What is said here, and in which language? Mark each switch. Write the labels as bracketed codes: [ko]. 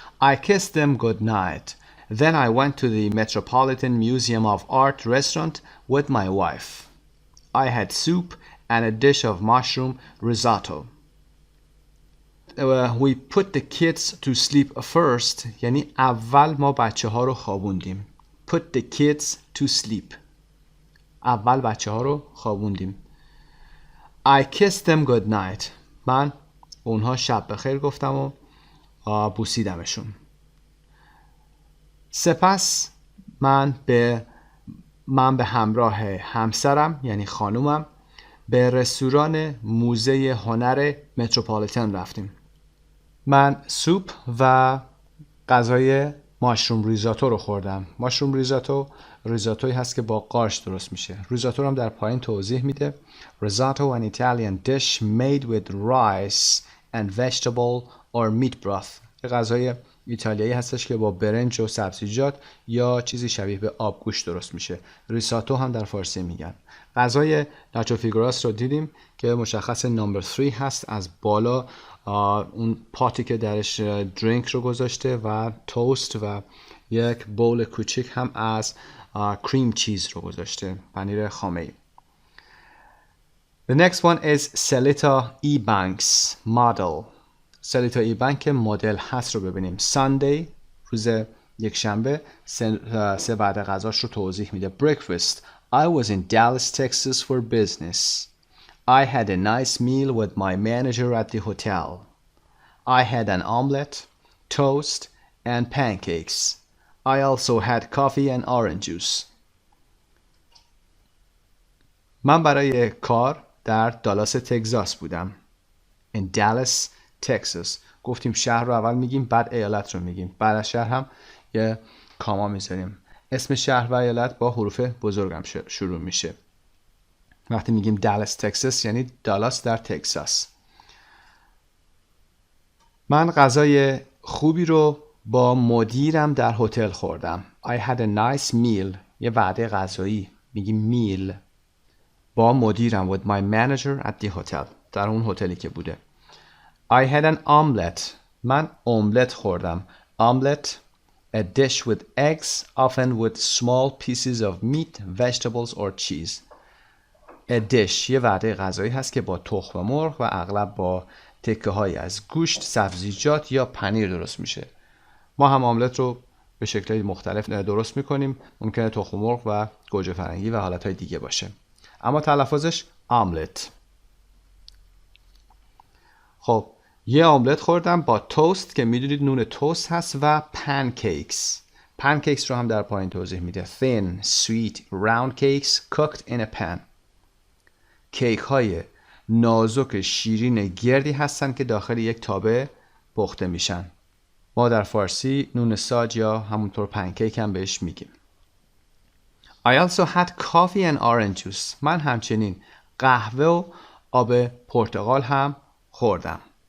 [en] I kissed them good night. Then I went to the Metropolitan Museum of Art restaurant with my wife. I had soup and a dish of mushroom risotto. We put the kids to sleep first [fa] یعنی اول ما بچه ها رو خوابوندیم. [en] Put the kids to sleep. [fa] اول بچه ها رو خوابوندیم. [en] I kissed them good night. [fa] من اونها شب بخیر گفتم و بوسیدمشون. سپس من به همراه همسرم یعنی خانومم به رستوران موزه هنر متروپولیتن رفتیم. من سوپ و غذای ماشروم ریزاتو رو خوردم. ماشروم ریزاتوی هست که با قارچ درست میشه. ریزاتو هم در پایین توضیح میده. [en] Risotto an Italian dish made with rice and vegetable or meat broth. [fa] یه غذای ایتالیایی هستش که با برنج و سبزیجات یا چیزی شبیه به آبگوش درست میشه. ریساتو هم در فارسی میگن. غذای ناچو فیگوراس رو دیدیم که مشخص نمبر 3 هست. از بالا اون پاتی که درش درینک رو گذاشته و توست و یک بول کوچیک هم از کریم چیز رو گذاشته، پنیر خامه‌ای. [en] The next one is Selita E-Banks model. [fa] Selita E-Bank مدل هست رو ببینیم. Sunday روز یک شنبه سه وعده غذاش رو توضیح میده. [en] Breakfast I was in Dallas, Texas for business. I had a nice meal with my manager at the hotel. I had an omelette, toast, and pancakes. I also had coffee and orange juice. [fa] من برای کار در دالاس تگزاس بودم. [en] In Dallas, Texas. [fa] گفتیم شهر رو اول میگیم بعد ایالت رو میگیم. بعد از شهر هم یه کاما میذاریم. اسم شهر و ایالت با حروف بزرگم شروع میشه. وقتی میگیم دالاس تگزاس یعنی دالاس در تگزاس. من غذای خوبی رو با مدیرم در هتل خوردم. [en] I had a nice meal. [fa] یه وعده غذایی میگیم میل با مدیرم [en] with my manager at the hotel. [fa] در اون هتلی که بوده. [en] I had an omelette. [fa] من املت خوردم. [en] Omelette, a dish with eggs, often with small pieces of meat, vegetables or cheese. A dish [fa] یه وعده غذایی هست که با تخم مرغ و اغلب با تکه های از گوشت، سبزیجات یا پنیر درست میشه. ما هم املت رو به شکل‌های مختلف درست میکنیم. ممکنه تخم مرغ و گوجه فرنگی و حالتهای دیگه باشه. اما تلفظش آملت. خب یه آملت خوردم با توست که میدونید نون توست هست و پنکیکس. پنکیکس رو هم در پایین توضیح میده. [en] Thin, sweet, round cakes cooked in a pan. [fa] کیک های نازک شیرین گردی هستن که داخل یک تابه پخته میشن. ما در فارسی نون ساج یا همونطور پنکیک هم بهش میگیم. [en] I also had coffee and orange juice. [fa] من همچنین قهوه و آب پرتقال هم خوردم.